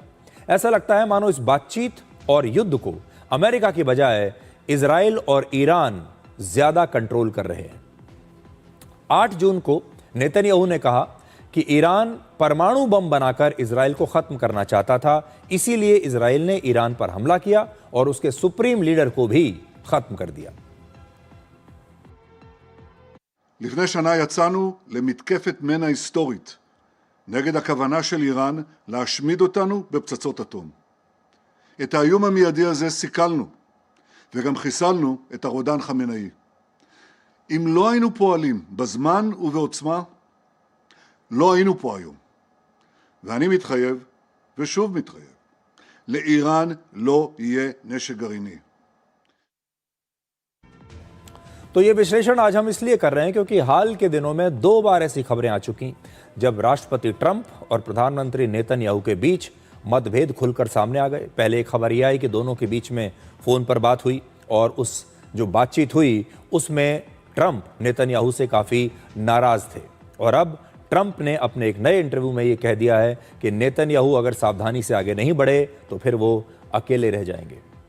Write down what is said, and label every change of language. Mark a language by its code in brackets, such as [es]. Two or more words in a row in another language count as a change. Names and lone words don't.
[hi] ऐसा लगता है मानो इस बातचीत और युद्ध को अमेरिका की बजाय इजराइल और ईरान ज्यादा कंट्रोल कर रहे हैं। 8 जून को नेतन्याहू ने कहा कि ईरान परमाणु बम बनाकर इजराइल को खत्म करना चाहता था, इसीलिए इजराइल ने ईरान पर हमला किया और उसके [en] supreme leader [hi] को भी खत्म कर दिया। [he] לפני שנה יצאנו למתקפת מנע היסטורית נגד הכוונה של איראן להשמיד אותנו בפצצות אטום. את האיום המיידי הזה סיכלנו, וגם חיסלנו את הרודן חמינאי. אם לא היינו פועלים בזמן ובעוצמה, לא היינו פה היום. ואני מתחייב, ושוב מתחייב, לאיראן לא יהיה נשק גרעיני. [hi] तो ये विश्लेषण आज हम इसलिए कर रहे हैं क्योंकि हाल के दिनों में 2 बार ऐसी खबरें आ चुकी जब राष्ट्रपति ट्रंप और प्रधानमंत्री नेतन्याहू के बीच मतभेद खुलकर सामने आ गए। पहले एक खबर यह आई कि दोनों के बीच में फोन पर बात हुई और उस जो बातचीत हुई उसमें ट्रंप नेतन्याहू से काफी नाराज थे और अब ट्रंप ने अपने एक नए इंटरव्यू में ये कह दिया है कि नेतन्याहू अगर सावधानी से आगे नहीं बढ़े तो फिर वो अकेले रह जाएंगे।